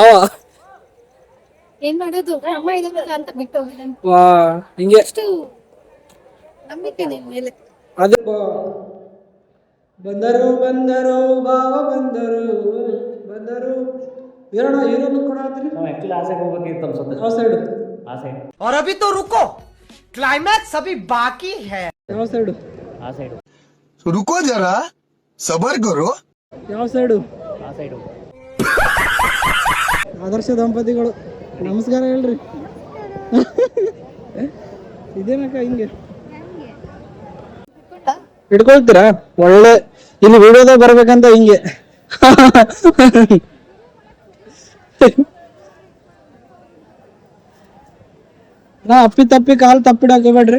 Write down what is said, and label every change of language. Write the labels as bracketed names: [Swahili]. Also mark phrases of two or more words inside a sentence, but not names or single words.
[Kannada] ಏನ್ ಮಾಡೋದು, ಅಮ್ಮ ಇದನ್ನ ಅಂತ ಬಿಟ್ಟು ಹೋಗಿದ್ದಾನೆ. ವಾ ಹಿಂಗೆ ಅಷ್ಟು ನಂಬಿಕೆ ನಿನ್ ಮೇಲೆ. ಅದೇ ಬಂದರು ಬಂದರು ಬಾವ ಬಂದರು ಬಂದರು. ಏನಣ್ಣ ಹೀರೋನು ಕೂಡ ಆತ್ರಿ? ನಾವು ಆಕ್ಚುಲಿ ಆಸೆಗೆ ಹೋಗ್ಬೇಕಿತ್ತು ಅನ್ಸುತ್ತೆ. ಯಾವ ಸೈಡ್? ಆ ಸೈಡ್. [Hindi] और अभी तो रुको, क्लाइमैक्स अभी बाकी है। [Kannada] ಯಾವ ಸೈಡು? ಆ ಸೈಡು. [Hindi] रुको जरा सबर करो। [Kannada] ಯಾವ ಸೈಡು? ಆ ಸೈಡು. ಆದರ್ಶ ದಂಪತಿಗಳು ನಮಸ್ಕಾರ ಹೇಳ್ರಿ. ಇದೇನಕ್ಕ ಹಿಂಗೆ ಇಟ್ಕೊಳ್ತೀರಾ? ಒಳ್ಳೆ ಇಲ್ಲಿ ವಿಡಿಯೋದಾಗ ಬರ್ಬೇಕಂತ ಹಿಂಗೆ. ನಾ ಅಪ್ಪಿ ತಪ್ಪಿ ಕಾಲು ತಪ್ಪಿಡಕ್ ಹೋಗ್ಬೇಡ್ರಿ.